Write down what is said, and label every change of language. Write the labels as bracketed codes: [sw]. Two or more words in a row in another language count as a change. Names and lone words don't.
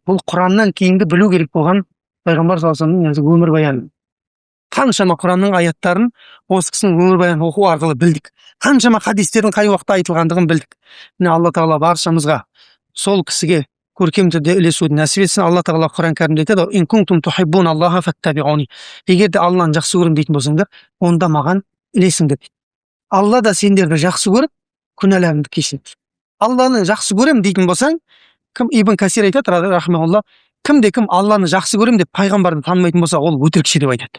[kk] Бұл Құраннан кейінгі білу керек болған пайғамбар [ar] صلى الله عليه وسلم [kk] өмірбаяны. Қаншама Құранның аяттарын осы кісінің өмірбаянын оқу арқылы білдік. Қаншама хадистердің қай уақытта айтылғандығын білдік. Міне алла тағала баршамызға сол кісіге көркем түрде ілесуді нәсіп етсін. Алла тағала Құран кәрімде айтады: [ar] "إن كنتم تحبون الله فاتبعوني". [kk] Егер де Алланы жақсы көремін дейтін болсаңдар, онда маған ілесіңдер дейді. Алла да сендерді жақсы көріп, күнәларыңды кешіреді. Алланы жақсы көремін дейтін болсаң, кім Ибн Касир айтады, рахмаулла, кім Алланы жақсы көремін деп пайғамбарды танымайтын болса, ол өтірікші деп айтады.